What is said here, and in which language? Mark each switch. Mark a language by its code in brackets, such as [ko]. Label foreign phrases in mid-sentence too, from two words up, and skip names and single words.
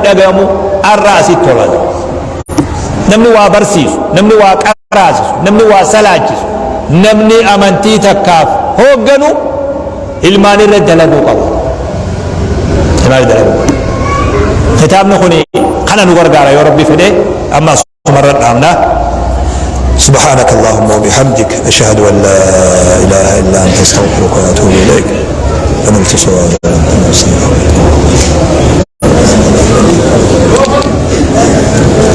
[om] dhagayamu arraa asitti tolan namni waa barsiisu namni waa qaraasisu namni waa salaachisu namni amantii takkaaf hoogganu ilmaan irra dalaguu qaba ilmaan irra dalaguu qaba kitaabni kun kana nu gargaara yoo rabbi fedhe amma [ar] مرة عامنا سبحانك اللهم وبحمدك أشهد أن لا إله إلا أنت أستغفرك وأتوب إليك ونلت صواب